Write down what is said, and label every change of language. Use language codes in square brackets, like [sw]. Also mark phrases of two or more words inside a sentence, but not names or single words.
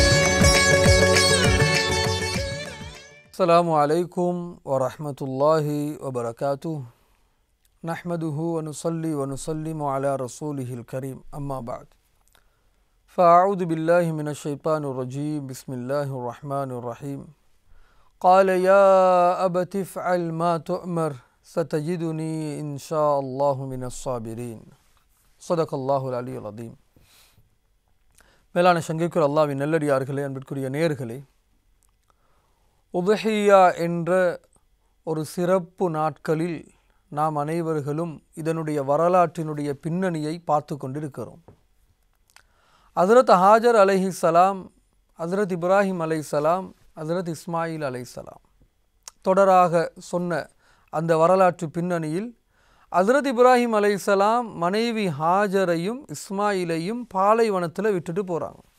[ar] السلام عليكم ورحمة الله وبركاته. نحمده ونصلي ونسلم على رسوله الكريم. أما بعد. فأعوذ بالله من الشيطان الرجيم. بسم الله الرحمن الرحيم. قال يا أبت افعل ما تؤمر ستجدني إن شاء الله من الصابرين. صدق الله العلي العظيم. [ta] மேலான சங்கைக்குரிய அல்லாஹ்வின் நல்லடியார்களே, அன்பிற்குரிய நேயர்களே, உதுஹியா என்ற ஒரு சிறப்பு நாட்களில் நாம் அனைவர்களும் இதனுடைய வரலாற்றினுடைய பின்னணியை பார்த்து கொண்டிருக்கிறோம். ஹஜ்ரத் ஹாஜர் அலைஹிஸ்ஸலாம், ஹஜ்ரத் இப்ராஹிம் அலைஹிஸ்ஸலாம், ஹஜ்ரத் இஸ்மாயில் அலைஹிஸ்ஸலாம் தொடராக சொன்ன அந்த வரலாற்று பின்னணியில் ஹஜ்ரத் இப்ராஹிம் அலைஹிஸ்ஸலாம் மனைவி ஹாஜரையும் இஸ்மாயிலையும் பாலைவனத்தில் விட்டுட்டு போகிறாங்க.